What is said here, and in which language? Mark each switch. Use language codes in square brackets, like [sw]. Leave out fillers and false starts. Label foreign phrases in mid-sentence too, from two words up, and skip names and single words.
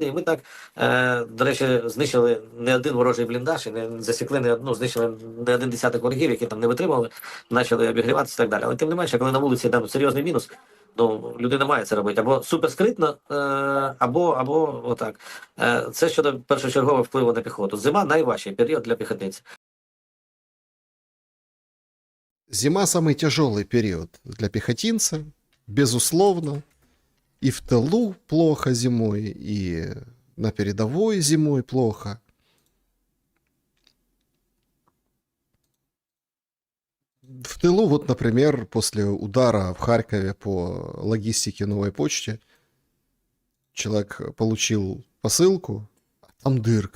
[uk] І ми так, до речі, знищили не один ворожий бліндаж, і не засікли знищили не один десяток ворогів, які там не витримали, почали обігріватися і так далі. Але тим не менше, коли на вулиці там серйозний мінус, людина має це робити або суперскритно, або отак. Це щодо першочергового впливу на піхоту. Зима – найважчий період для піхотинців. Зима – [ru] самый тяжелый период для пехотинца, безусловно. И в тылу плохо зимой, и на передовой зимой плохо. В тылу, вот, например, после удара в Харькове по логистике Новой почте, человек получил посылку, а там дырка.